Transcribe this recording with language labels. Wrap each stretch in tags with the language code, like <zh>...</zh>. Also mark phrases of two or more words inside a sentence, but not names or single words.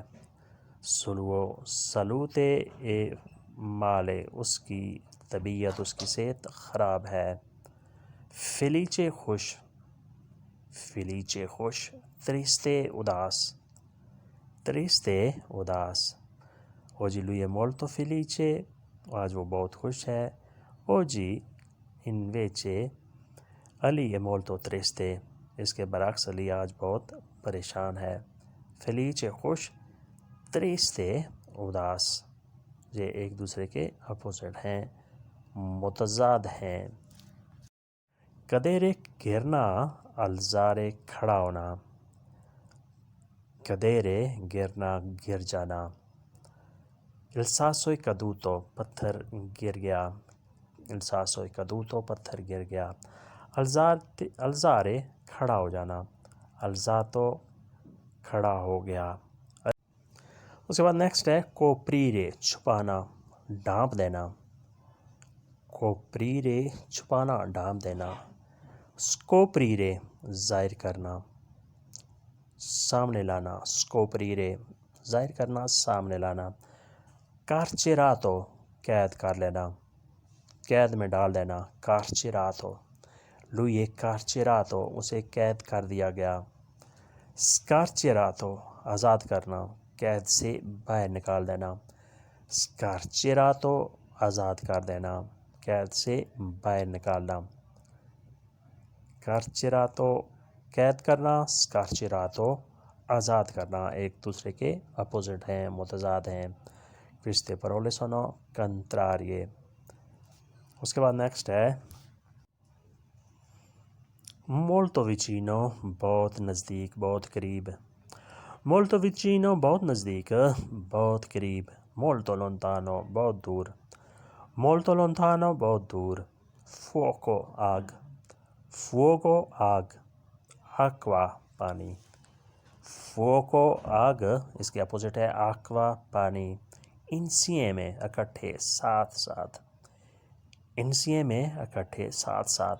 <it>suo salute è male</it> <ur>اس کی طبیعت, اس کی صحت خراب ہے. felice خوش, felice خوش. triste اداس, triste اداس.</ur> <it>oggi lui è molto felice</it> <ur>آج وہ بہت خوش ہے.</ur> <it>oggi invece Ali è molto triste</it> <ur>اس کے برعکس علی آج بہت پریشان ہے. felice خوش, triste اداس. یہ ایک دوسرے کے اپوزٹ ہیں, متضاد ہیں. cadere گرنا, alzare کھڑا ہونا. cadere گرنا, گر جانا.</ur> <it>il sasso è caduto</it> <ur>پتھر گر گیا,</ur> <it>il sasso è caduto</it> <ur>پتھر گر گیا. alzare کھڑا ہو جانا, alzato کھڑا ہو گیا. اس کے بعد نیکسٹ ہے coprire چھپانا, ڈھانپ دینا. coprire چھپانا, ڈھانپ دینا. scoprire ظاہر کرنا, سامنے لانا. scoprire ظاہر کرنا, سامنے لانا. carcerato قید کر لینا, قید میں ڈال دینا.</ur> <it>carcerato lui è carcerato</it> <ur>اسے قید کر دیا گیا. scarcerato آزاد کرنا, قید سے باہر نکال دینا. scarcerato آزاد کر دینا, قید سے باہر نکالنا. carcerato قید کرنا, scarcerato آزاد کرنا. ایک دوسرے کے اپوزٹ ہیں, متضاد ہیں.</ur> <it>queste parole sono contrarie.</it> <ur>اس کے بعد نیکسٹ ہے</ur> <it>molto vicino</it> <ur>بہت نزدیک, بہت قریب.</ur> <it>molto vicino</it> <ur>بہت نزدیک, بہت قریب.</ur> <it>molto lontano</it> <ur>بہت دور,</ur> <it>molto lontano</it> <ur>بہت دور. fuoco آگ, fuoco آگ. acqua پانی, fuoco آگ. اس کے اپوزٹ ہے acqua پانی. insieme اکٹھے, ساتھ ساتھ. insieme اکٹھے, ساتھ ساتھ.</ur>